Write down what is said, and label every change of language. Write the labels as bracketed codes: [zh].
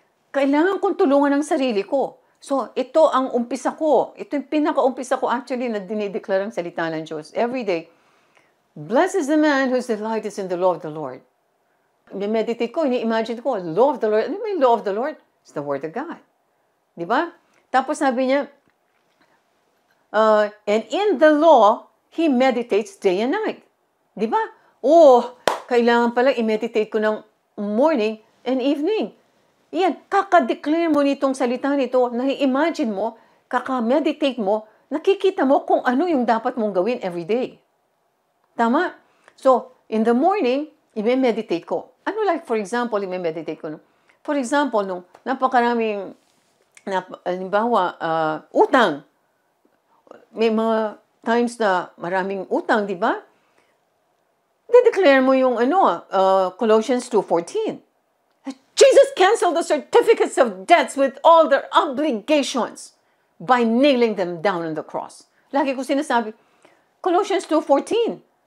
[tl] Kailangan kong tulungan ang sarili ko. So, ito ang umpisa ko. Ito yung pinaka-umpisa ko actually na dinideklara ang salita ng Diyos. [en] Every day, blessed is the man whose delight is in the law of the Lord. [tl] Meditate ko, ini-imagine ko, [en] law of the Lord. [tl] Ano may [en] law of the Lord? It's the Word of God. [tl] Di ba? Tapos sabi niya, [en] and in the law, he meditates day and night. [tl] Di ba? Kailangan pala i-meditate ko ng [en] morning and evening. [tl] Yan, kaka-declare mo nitong salita nito, na-imagine mo, kaka-meditate mo, nakikita mo kung ano yung dapat mong gawin [en] every day. [tl] Tama? So, in the morning, i-meditate ko. Ano like, for example, i-meditate ko? For example, nung napakaraming, halimbawa, utang. May mga times na maraming utang, di ba? De-declare mo yung Colossians 2:14. [en] Jesus canceled the certificates of debts with all their obligations by nailing them down on the cross. [tl] Lagi ko sinasabi, [en] Colossians 2:14.